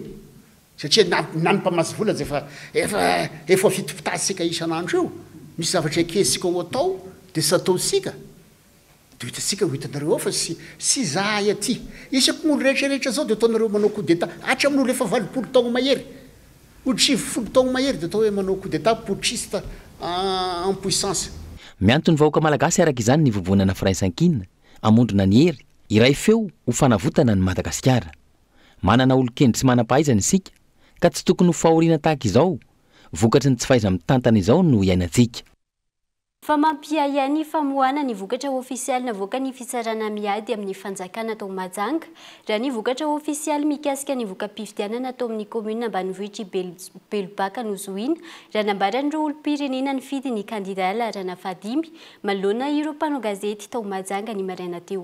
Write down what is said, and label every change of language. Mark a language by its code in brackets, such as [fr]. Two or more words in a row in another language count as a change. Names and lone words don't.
[mg] Satria nampamazy vola efa fitopitasika isan'andro io. Misy zavatra ekesika ho atao dia sy ataosika. Dia hitasika ho hitanareo ao fa sy zahay aty. Isako olo rehetrarehetra zao dia ataonareo manao [fr] coup d'état. [mg] Hatra amin'olo efa 20 taona mahery. Olo 70 taona mahery dia atao hoe manao [fr] coup d'état putschiste en puissance. [mg] Miantony vahoaka malagasy araka izany ny vovonana firaisan-kina, amondrona ny hery, iray feo ho fanavotana ny Madagasikara. Manana olo-kendry sy manam-pahaizana isika, ka tsy tokony ho fahoriana tahaka izao, vokatry ny tsy fahaiza mitantana izao no iainantsika. fa mampiaya ny famohana ny vokatra ofisialy navoaka ny fitsarana miady amin'ny fanjakana tao Mahajanga raha ny vokatra ofisialy mikasika ny voka-pifidianana tao amin'ny commune ambanivohitra Belobaka nozoina raha nambaran'ireo olom-pirenena ny fidy ny kandida laharana fahadimy manoloana ireo mpanao gazety tao Mahajanga ny maraina teo.